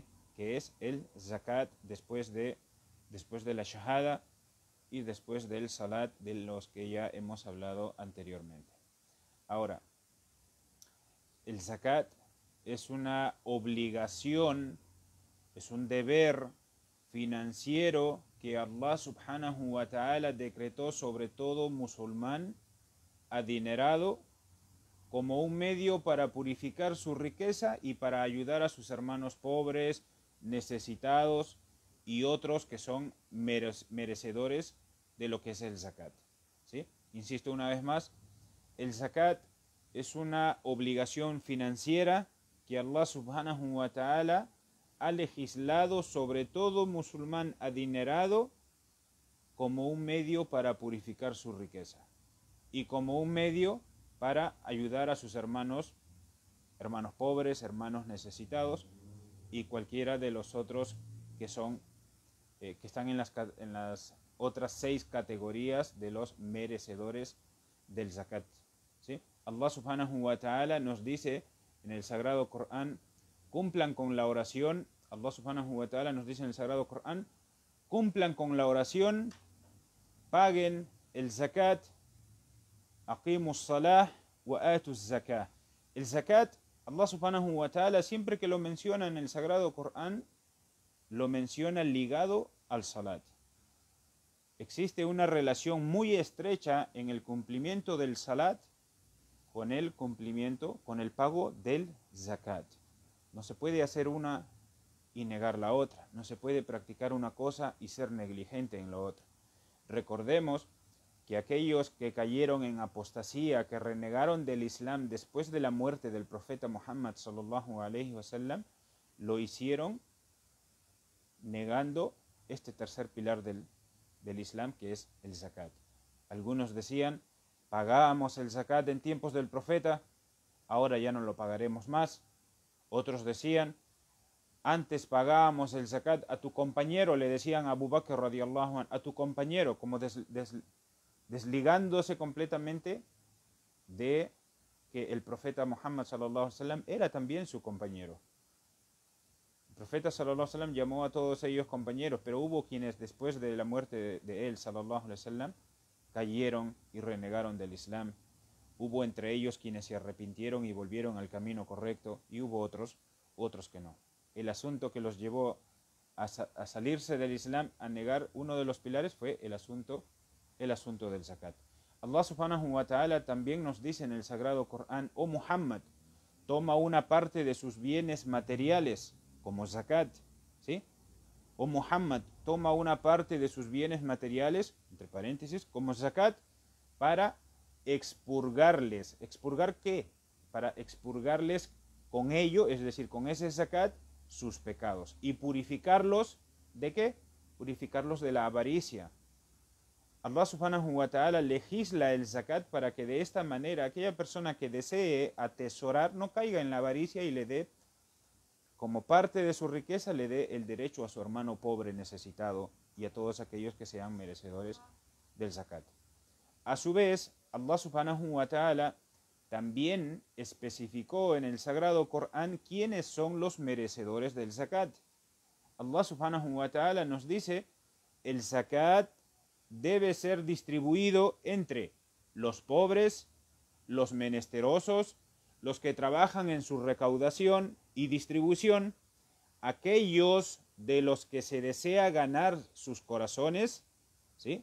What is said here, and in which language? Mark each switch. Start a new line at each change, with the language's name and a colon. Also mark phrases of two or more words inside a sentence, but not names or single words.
Spanish: Que es el zakat después de la shahada y después del salat, de los que ya hemos hablado anteriormente. Ahora, el zakat es una obligación, es un deber financiero que
Arabic: الله سبحانه وتعالى
Spanish: decretó sobre todo musulmán adinerado como un medio para purificar su riqueza y para ayudar a sus hermanos pobres, necesitados y otros que son merecedores de lo que es el zakat, ¿sí? Insisto una vez más, el zakat es una obligación financiera que
Arabic: الله سبحانه وتعالى
Spanish: ha legislado sobre todo musulmán adinerado como un medio para purificar su riqueza y como un medio para ayudar a sus hermanos pobres, hermanos necesitados y cualquiera de los otros que son que están en las otras 6 categorías de los merecedores del zakat, ¿sí?
Arabic: الله سبحانه وتعالى
Spanish: nos dice en el Sagrado Corán, cumplan con la oración.
Arabic: الله سبحانه وتعالى
Spanish: nos dice en el Sagrado Corán, cumplan con la oración, paguen el zakat,
Arabic: أقيموا الصلاة وآتوا الزكاة.
Spanish: El zakat,
Arabic: الله سبحانه وتعالى
Spanish: siempre que lo menciona en el Sagrado Corán, lo menciona ligado al salat. Existe una relación muy estrecha en el cumplimiento del salat con el cumplimiento, con el pago del zakat. No se puede hacer una y negar la otra. No se puede practicar una cosa y ser negligente en la otra. Recordemos que aquellos que cayeron en apostasía, que renegaron del Islam después de la muerte del profeta Muhammad
Arabic: صلى الله عليه وسلم,
Spanish: lo hicieron negando este tercer pilar del Islam, que es el zakat. Algunos decían, pagábamos el zakat en tiempos del profeta, ahora ya no lo pagaremos más. Otros decían, antes pagábamos el zakat a tu compañero, le decían a Abu Bakr
Arabic: رضي الله عنه,
Spanish: a tu compañero, como desligándose completamente de que el profeta Muhammad
Arabic: صلى الله عليه وسلم
Spanish: era también su compañero. El profeta
Arabic: صلى الله عليه وسلم
Spanish: llamó a todos ellos compañeros, pero hubo quienes después de la muerte de él
Arabic: صلى الله عليه وسلم
Spanish: cayeron y renegaron del Islam. Hubo entre ellos quienes se arrepintieron y volvieron al camino correcto, y hubo otros que no. El asunto que los llevó a salirse del Islam, a negar uno de los pilares, fue el asunto del zakat.
Arabic: الله سبحانه وتعالى
Spanish: también nos dice en el Sagrado Corán, oh Muhammad, toma una parte de sus bienes materiales como zakat, ¿sí? Oh Muhammad, toma una parte de sus bienes materiales, entre paréntesis, como zakat, para expurgarles. ¿Expurgar qué? Para expurgarles con ello, es decir, con ese zakat, sus pecados. Y purificarlos, ¿de qué? Purificarlos de la avaricia.
Arabic: الله سبحانه وتعالى
Spanish: legisla el zakat para que de esta manera aquella persona que desee atesorar no caiga en la avaricia y le dé, como parte de su riqueza, le dé el derecho a su hermano pobre necesitado y a todos aquellos que sean merecedores del zakat. A su vez,
Arabic: الله سبحانه وتعالى
Spanish: también especificó en el Sagrado Corán quiénes son los merecedores del zakat.
Arabic: الله سبحانه وتعالى
Spanish: nos dice, el zakat debe ser distribuido entre los pobres, los menesterosos, los que trabajan en su recaudación y distribución, aquellos de los que se desea ganar sus corazones, ¿sí?